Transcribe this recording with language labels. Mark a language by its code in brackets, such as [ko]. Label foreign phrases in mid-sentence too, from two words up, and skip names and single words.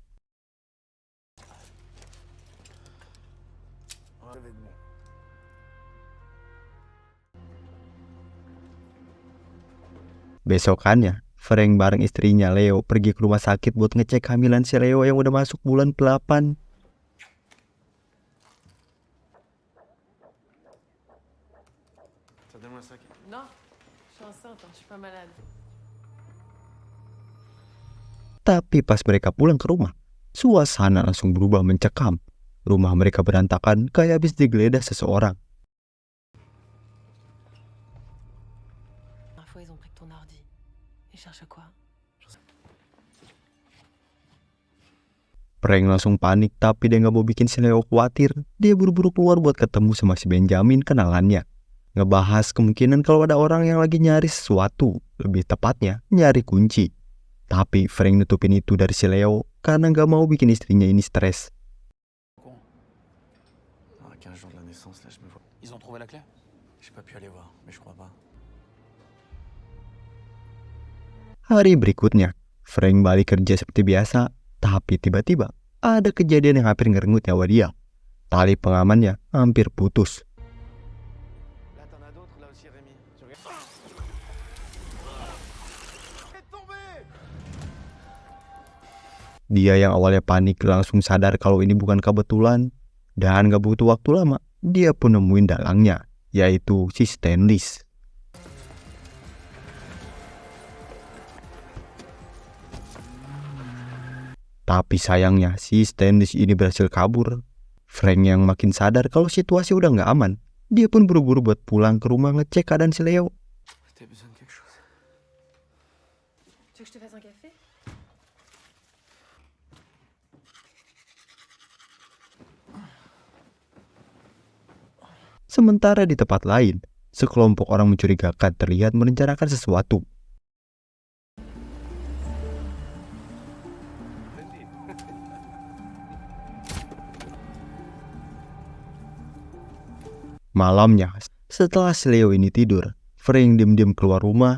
[id] Besokannya, Frank bareng istrinya Leo pergi ke rumah sakit buat ngecek kehamilan si Leo yang udah masuk bulan 8. [fr] Non, je suis enceinte, je suis pas malade. [id] Tapi pas mereka pulang ke rumah, suasana langsung berubah mencekam. Rumah mereka berantakan kayak habis digeledah seseorang. [fr] La fois, ils ont pris ton ordi. Ils cherchent quoi? [id] Frank langsung panik, tapi dia nggak mau bikin si Leo khawatir. Dia buru-buru keluar buat ketemu sama si Benjamin kenalannya. Ngebahas kemungkinan kalau ada orang yang lagi nyari sesuatu, lebih tepatnya nyari kunci. Tapi Frank nutupin itu dari si Leo karena nggak mau bikin istrinya ini stres. [fr] À 15 jours de la naissance, là, je me vois. Ils ont trouvé la clé? J'ai pas pu aller voir, mais je crois pas. [id] Hari berikutnya, Frank balik kerja seperti biasa, tapi tiba-tiba ada kejadian yang hampir ngerenggut nyawa dia. Tali pengamannya hampir putus. [fr] Là, t'en as d'autres, là aussi, Rémi. Tu regardes. Est tombé! [id] Dia yang awalnya panik langsung sadar kalau ini bukan kebetulan. Dan gak butuh waktu lama, dia pun nemuin dalangnya, yaitu si Stanley. Tapi sayangnya si Stanley ini berhasil kabur. Frank yang makin sadar kalau situasi udah gak aman, dia pun buru-buru buat pulang ke rumah ngecek keadaan si Leo. [fr] T'as besoin de quelque chose? Tu veux que je te fasse un café? [id] Sementara di tempat lain, sekelompok orang mencurigakan terlihat merencanakan sesuatu. Malamnya, setelah si Leo ini tidur, Frank diam-diam keluar rumah.